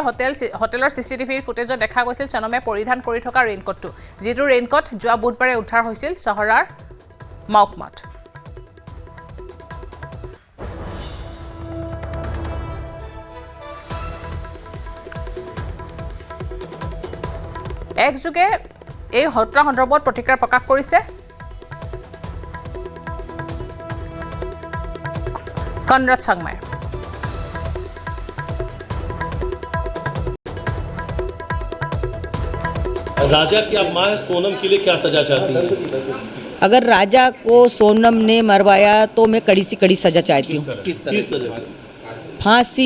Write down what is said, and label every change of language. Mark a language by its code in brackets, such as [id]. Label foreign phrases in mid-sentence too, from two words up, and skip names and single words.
[as] হোটেলৰ চিচিটিভিৰ ফুটেজত দেখা গৈছিল সনমে পৰিধান কৰি থকা ৰেইনকোটটো যিটো ৰেইনকোট যোৱা বুধবাৰে উদ্ধাৰ হৈছিল চহৰৰ মাউকমাত একযোগে এই হত্যা সন্দৰ্ভত প্ৰতিক্ৰিয়া প্ৰকাশ কৰিছে কনৰাড সংমাই [hi] राजा की आप मां है सोनम के लिए क्या सजा चाहती हैं अगर राजा को सोनम ने मरवाया तो मैं कड़ी से कड़ी सजा चाहती हूँ किस तरह फांसी